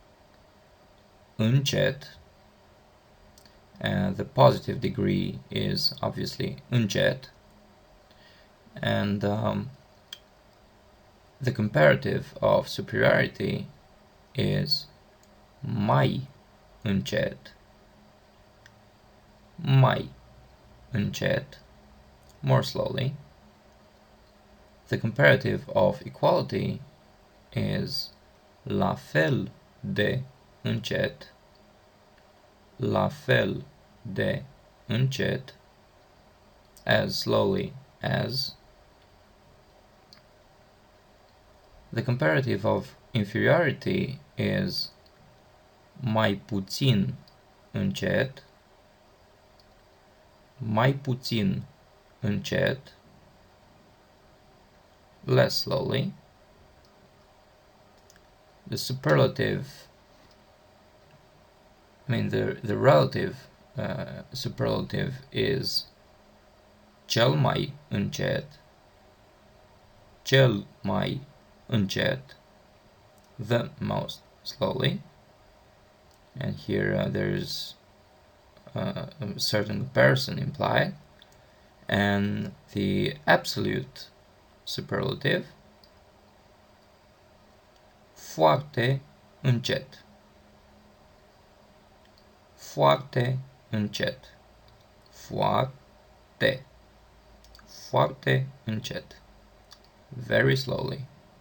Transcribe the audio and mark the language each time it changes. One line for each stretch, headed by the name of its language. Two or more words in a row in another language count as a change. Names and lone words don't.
Romanian: Încet.
English: And the positive degree is obviously încet. And the comparative of superiority is
Romanian: mai încet. mai încet,
English: more slowly. The comparative of equality is
Romanian: la fel de încet, la fel de încet,
English: as slowly as. The comparative of inferiority is
Romanian: mai puțin încet, mai puțin încet,
English: less slowly. The superlative, the relative superlative is
Romanian: cel mai încet, cel mai încet,
English: the most slowly. And here there's a certain comparison implied. And the absolute superlative,
Romanian: foarte încet, foarte încet, foarte încet,
English: very slowly.